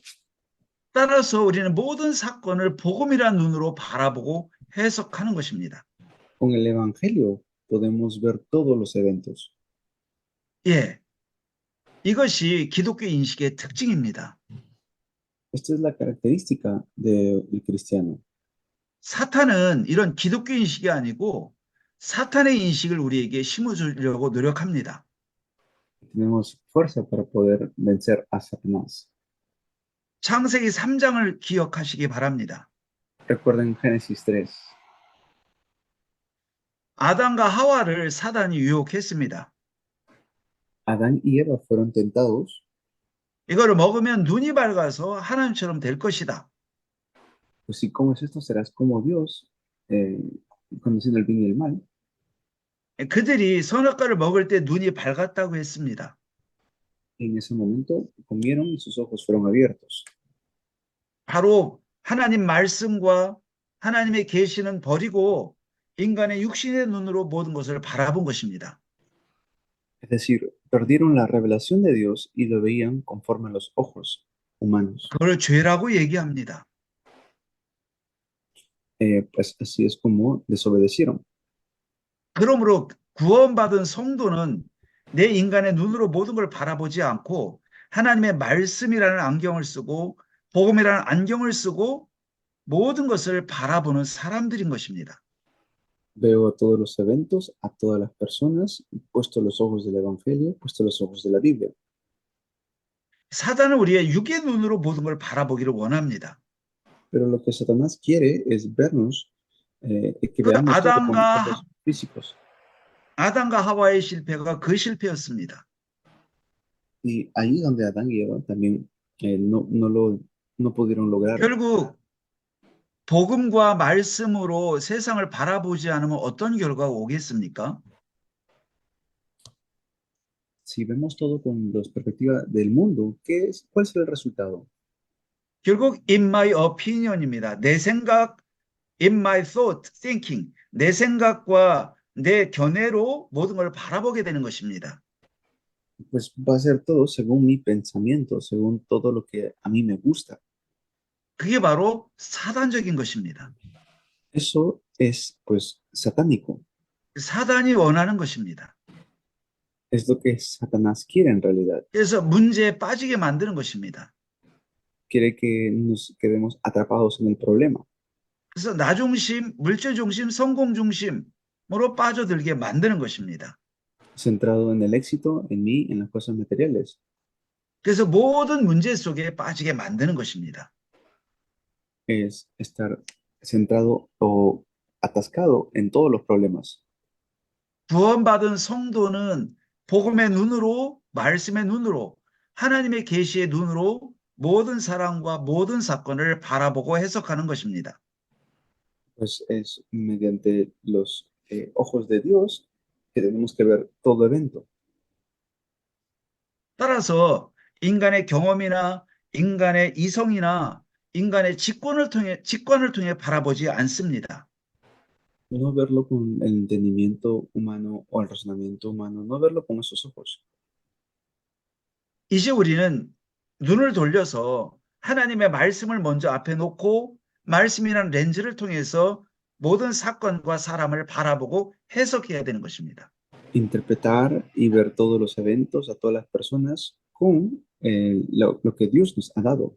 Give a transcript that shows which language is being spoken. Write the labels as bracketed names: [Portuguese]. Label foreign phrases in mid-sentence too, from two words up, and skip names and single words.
[Korean] 따라서 우리는 모든 사건을 복음이라는 눈으로 바라보고 해석하는 것입니다. [Spanish] Con el Evangelio podemos ver todos los eventos. [Korean] 예. 이것이 기독교 인식의 특징입니다. [Spanish] Esta es la característica del cristiano. [Korean] 사탄은 이런 기독교 인식이 아니고 사탄의 인식을 우리에게 심어주려고 노력합니다. [Spanish] Tenemos fuerza para poder vencer a Satanás. [Korean] 창세기 3장을 기억하시기 바랍니다. [Spanish] Recuerden Génesis 3. [Korean] 아담과 하와를 사단이 유혹했습니다. [Spanish] Adán y Eva fueron tentados. [Korean] 이거를 먹으면 눈이 밝아서 하나님처럼 될 것이다. [Spanish] Pues si comes esto serás como Dios, conociendo el bien y el mal. [Korean] 그들이 선악과를 먹을 때 눈이 밝았다고 했습니다. [Spanish] En ese momento comieron y sus ojos fueron abiertos. [Korean] 바로 하나님 말씀과 하나님의 계시는 버리고 인간의 육신의 눈으로 모든 것을 바라본 것입니다. [Spanish] Es decir, perdieron la revelación de Dios y lo veían conforme a los ojos humanos. [Korean] 그걸 죄라고 얘기합니다. [Spanish] Pues así es como desobedecieron. [Korean] 그러므로 구원받은 성도는 내 인간의 눈으로 모든 걸 바라보지 않고 하나님의 말씀이라는 안경을 쓰고 복음이라는 안경을 쓰고 모든 것을 바라보는 사람들인 것입니다. [Spanish] Veo a todos los eventos, a todas las personas, puesto los ojos del Evangelio, puesto los ojos de la Biblia. [Korean] 사단은 우리의 육의 눈으로 모든 걸 바라보기를 원합니다. [Spanish] Pero lo que Satanás quiere es vernos, que [Korean] 그 [Spanish] veamos todo con [Korean] 아담과 [Spanish] ojos físicos. [Korean] 아담과 하와의 실패가 그 실패였습니다. [Spanish] Y ahí donde Adán y Eva también no pudieron lograr. [Korean] 결국 복음과 말씀으로 세상을 바라보지 않으면 어떤 결과가 오겠습니까? [Spanish] Si vemos todo con la perspectiva del mundo, ¿cuál será el resultado? [Korean] 결국 [English] in my opinion [Korean] 입니다. 내 생각, [English] in my thought, thinking, [Korean] 내 생각과 내 견해로 모든 걸 바라보게 되는 것입니다. [Spanish] Pues va a ser todo según mi pensamiento, según todo lo que a mí me gusta. [Korean] 그게 바로 사단적인 것입니다. [Spanish] Eso es, pues, satánico. [Korean] 사단이 원하는 것입니다. [Spanish] Es lo que Satanás quiere en realidad. [Korean] 그래서 문제에 빠지게 만드는 것입니다. [Spanish] Quiere que nos quedemos atrapados en el problema. [Korean] 그래서 나 중심, 물질 중심, 성공 중심으로 빠져들게 만드는 것입니다. [Spanish] Centrado en el éxito, en mí, en las cosas materiales. [Korean] 그래서 모든 문제 속에 빠지게 만드는 것입니다. [Spanish] Es estar centrado o atascado en todos los problemas. [Korean] 구원받은 성도는 복음의 눈으로, 말씀의 눈으로, 하나님의 계시의 눈으로 모든 사람과 모든 사건을 바라보고 해석하는 것입니다. [Spanish] Pues es mediante los ojos de Dios que tenemos que ver todo evento. [Korean] 따라서 인간의 경험이나 인간의 이성이나 인간의 직관을 통해 바라보지 않습니다. [Spanish] No verlo con el entendimiento humano o el razonamiento humano, no verlo con esos ojos. [Korean] 이제 우리는 눈을 돌려서 하나님의 말씀을 먼저 앞에 놓고 말씀이라는 렌즈를 통해서 모든 사건과 사람을 바라보고 해석해야 되는 것입니다. [Spanish] Interpretar y ver todos los eventos, a todas las personas, con lo que Dios nos ha dado.